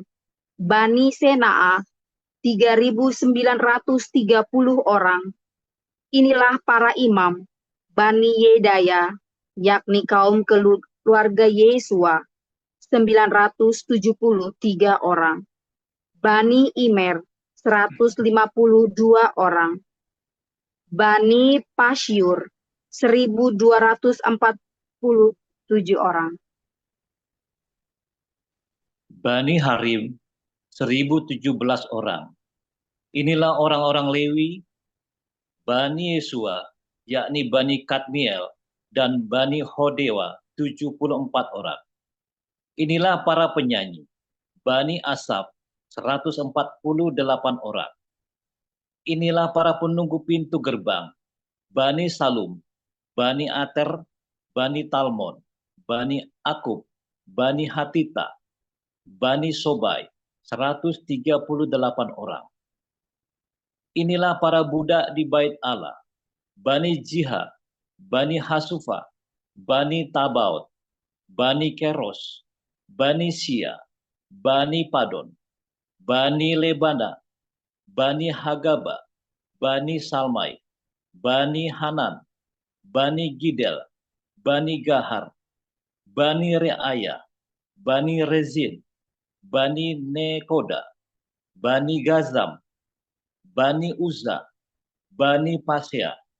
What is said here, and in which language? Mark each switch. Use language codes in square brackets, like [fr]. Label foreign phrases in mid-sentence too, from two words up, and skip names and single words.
[id] Bani Senaa, 3.930 orang. Inilah para imam, Bani Yedaya, yakni kaum keluarga Yesua, 973 orang. Bani Imer, 152 orang. Bani Pasyur, 1.247 orang. Bani Harim, 1.017 orang. Inilah orang-orang Lewi, Bani Yesua, yakni Bani Kadmiel, dan Bani Hodewa, 74 orang. Inilah para penyanyi, Bani Asaf, 148 orang. Inilah para penunggu pintu gerbang, Bani Salum, Bani Ater, Bani Talmon, Bani Akub, Bani Hatita, Bani Sobai, 138 orang. Inilah para budak di bait Allah, Bani Jiha, Bani Hasufa, Bani Tabaut, Bani Keros, Bani Sia, Bani Padon, Bani Lebana, Bani Hagaba, Bani Salmai, Bani Hanan, Bani Gidel, Bani Gahar, Bani Reaya, Bani Rezin, Bani Nekoda, Bani Gazam, Bani Uzza, Bani Pasea,